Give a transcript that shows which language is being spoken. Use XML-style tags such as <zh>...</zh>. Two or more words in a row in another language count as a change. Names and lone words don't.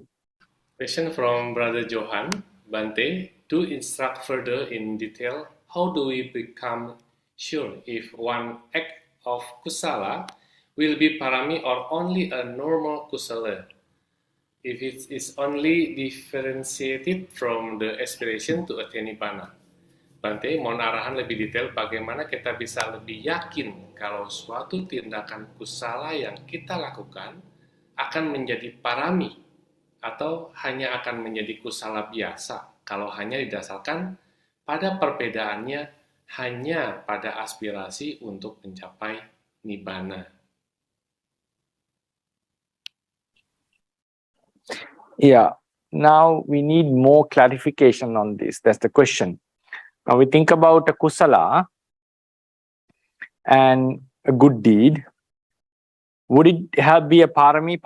<en>Question from Brother Johan. Bante, to instruct further in detail, how do we become sure if one act of kusala will be parami or only a normal kusala? If it is only differentiated from the aspiration to attain nibbana.</en> <id>Bante, mohon arahan lebih detail bagaimana kita bisa lebih yakin kalau suatu tindakan kusala yang kita lakukan akan menjadi parami atau hanya akan menjadi kusala biasa kalau hanya didasarkan pada perbedaannya hanya pada aspirasi untuk mencapai nibbana.</id> <en>Yeah, now we need more clarification on this. That's the question. Now we think about a kusala and a good deed. Would it be a parami?</en>